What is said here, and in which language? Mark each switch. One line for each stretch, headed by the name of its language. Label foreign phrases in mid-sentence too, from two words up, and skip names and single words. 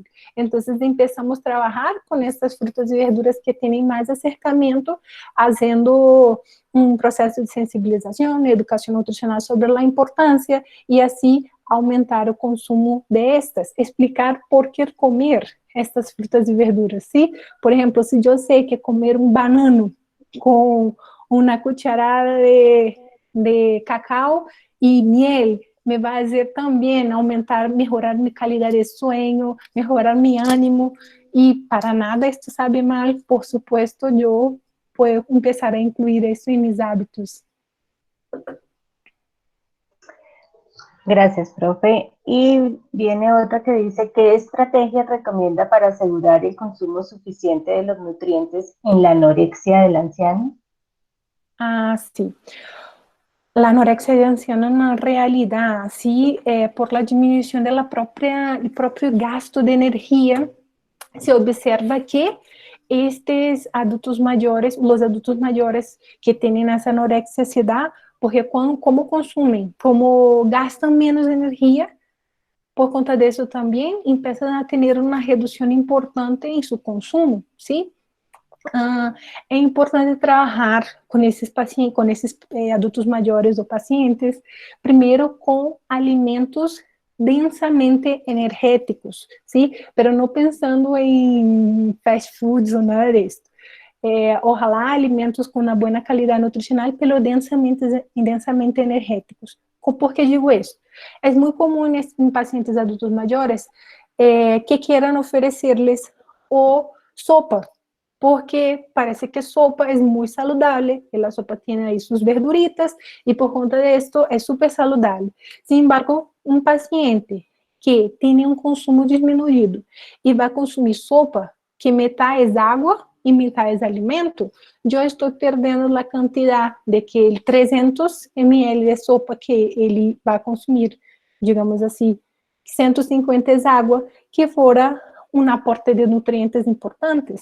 Portuguese: Então, começamos a trabalhar com essas frutas e verduras que têm mais acercamento, fazendo um processo de sensibilização e educação nutricional sobre a importância e assim aumentar o consumo destas, explicar por que comer estas frutas e verduras, ¿sí? Por exemplo, se eu sei que comer um banano com uma
Spanish: cucharada de cacao y miel me va a hacer también aumentar, mejorar mi calidad de sueño, mejorar mi ánimo, y para nada esto sabe mal, por supuesto, yo puedo empezar a incluir eso en mis hábitos. Gracias, profe. Y viene otra que dice, ¿qué estrategia recomienda para asegurar el consumo suficiente de los nutrientes en la anorexia del anciano? Ah, sí. La anorexia de anciano
Portuguese: na realidade,
Spanish: sí, por la
Portuguese: disminuição do próprio gasto de energia,
Spanish: se observa que estos adultos mayores, los adultos mayores que tienen esa anorexia se da porque como consumen, como gastan menos energía,
Portuguese: por conta de
Spanish: eso también empiezan a tener una reducción importante en su consumo, ¿sí?
Portuguese: É importante trabalhar com esses pacientes, com esses adultos maiores ou pacientes, primeiro com alimentos densamente energéticos, sim? Pero não pensando em fast foods ou nada disso. Ojalá alimentos com uma boa qualidade nutricional, pero densamente energéticos. Por que digo isso? É muito comum em pacientes adultos maiores que queiram oferecer-lhes o sopa,
Spanish: porque parece que sopa es muy saludable, que la sopa tiene ahí sus verduritas y
Portuguese: por conta de
Spanish: esto es súper saludable. Sin embargo, un paciente que tiene un consumo disminuido y va a consumir sopa, que mitad es agua y mitad es alimento, yo estoy perdiendo la cantidad de que el 300 ml de sopa que él va a consumir, digamos así, 150 es agua, que fuera un aporte de nutrientes importantes.